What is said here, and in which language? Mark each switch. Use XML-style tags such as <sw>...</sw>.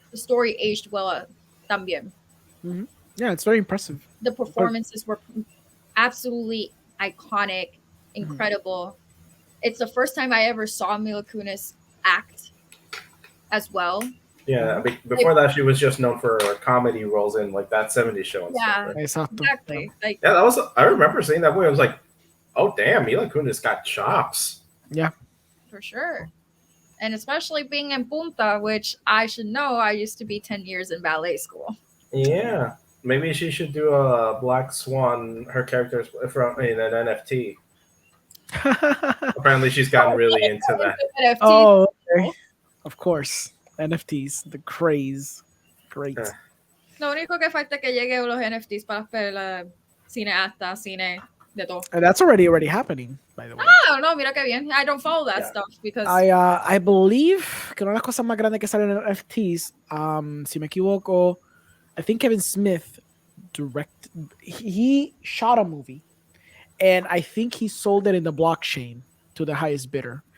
<en>The story aged well también. Yeah, it's very impressive. The performances were absolutely iconic, Mhm. incredible. It's the first time I ever saw Mila Kunis act as well. Yeah, before that, she was just known for comedy roles in like That 70s Show and Yeah, stuff. Right?</en> <es>Exacto.</es> <en>exactly. Like Yeah, that was. I remember seeing that movie. I was like, oh damn, Mila Kunis got chops. Yeah. for sure. And especially being in Punta, which I should know, I used to be 10 years in ballet school. Yeah, maybe she should do a Black Swan. Her characters from in an NFT. Apparently, she's gotten really into that. NFTs. Oh, okay. Of course. NFTs, the craze. Great. Yeah.</en> <es>Lo único que falta es que lleguen los NFTs para la cineasta, cine, de todo.</es> <en>And that's already happening, by the way.</en> <es>Ah, no, mira qué bien.</es> <en>I don't follow that Yeah. stuff because I believe</en> <es>que una de las cosas más grandes que salen en NFTs, si me equivoco,</es> <en>I think Kevin Smith he shot a movie and I think he sold it in the blockchain to the highest bidder.</en>